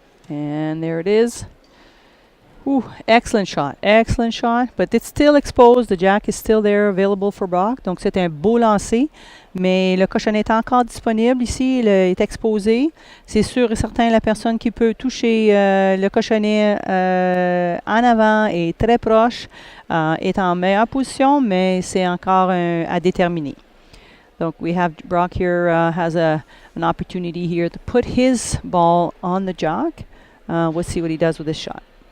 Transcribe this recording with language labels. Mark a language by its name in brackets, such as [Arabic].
[English] And there it is. Ooh, excellent shot, but it's still exposed. The jack is still there, available for Brock. [French] Donc c'est un beau lancer, mais le cochonnet est encore disponible ici. Il est exposé. C'est sûr et certain, la personne qui peut toucher le cochonnet en avant et très proche est en meilleure position, mais c'est encore à déterminer. [English] Donc we have Brock here has an opportunity here to put his ball on the jack. We'll see what he does with this shot.